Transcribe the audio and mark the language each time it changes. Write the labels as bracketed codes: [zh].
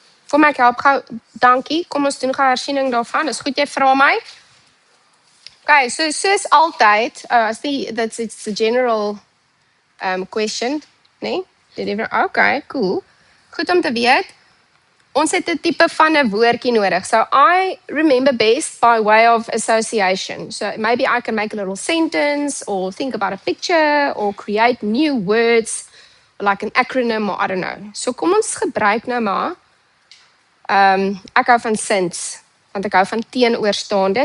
[af] Kom ek help gou. Dankie. Kom ons doen gou hersiening daarvan. Dis goed jy vra my. [en] Okay, so [af] soos altyd, [en] it's a general question, nee? [af] Okay, cool. Goed om te weet. Ons het 'n tipe van 'n woordjie nodig. [en] So I remember best by way of association. So maybe I can make a little sentence or think about a picture or create new words like an acronym or I don't know. [af] So kom ons gebruik nou maar ek hou van sins want ek hou van teenoorstaande.